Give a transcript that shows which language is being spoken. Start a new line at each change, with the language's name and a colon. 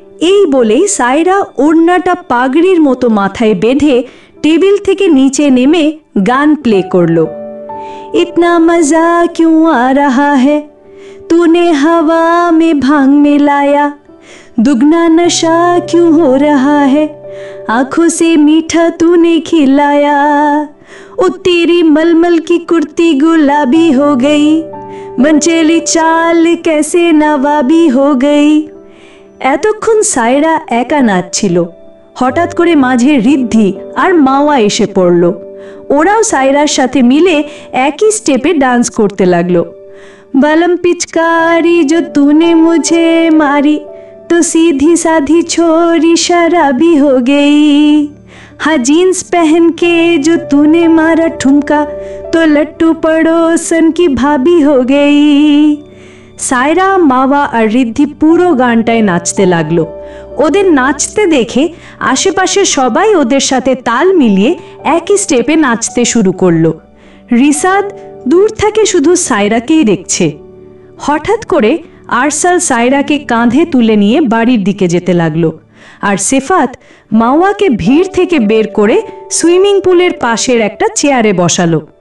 Bangla: এই বলেই সায়রা ওড়নাটা পাগড়ির মতো মাথায় বেঁধে টেবিল থেকে নিচে নেমে গান প্লে করলো।
Hindi: ইতনা মজা क्यों आ रहा है, तूने हवा में भांग मिलाया, दुगना नशा क्यों हो रहा है, आंखों से मीठा तूने खिलाया, ओ तेरी मलमल की कुर्ती गुलाबी हो गई, मंचेली चाल कैसे नवाबी हो गई।
Bangla: এতক্ষণ সায়রা একা নাচছিল। হঠাৎ করে মাঝে রিদ্ধি আর মাওয়া এসে পড়ল। ওরাও সায়রার সাথে মিলে একই স্টেপে ডান্স করতে লাগলো।
Hindi: बलम पिचकारी जो तूने मुझे मारी, तो सीधी साधी छोरी शराबी हो गई, हाँ जीन्स पहन के जो तूने मारा ठुमका, तो लट्टू पड़ोसन की भाभी हो गई।
Bangla: সায়রা মাওয়া আর রিদ্ধি পুরো গানটায় নাচতে লাগলো। ওদের নাচতে দেখে আশেপাশে সবাই ওদের সাথে তাল মিলিয়ে একই স্টেপে নাচতে শুরু করলো। রিসাদ দূর থেকে শুধু সায়রাকেই দেখছে। হঠাৎ করে আরসাল সায়রাকে কাঁধে তুলে নিয়ে বাড়ির দিকে যেতে লাগলো, আর সিফাত মাওয়াকে ভিড় থেকে বের করে সুইমিং পুলের পাশের একটা চেয়ারে বসালো।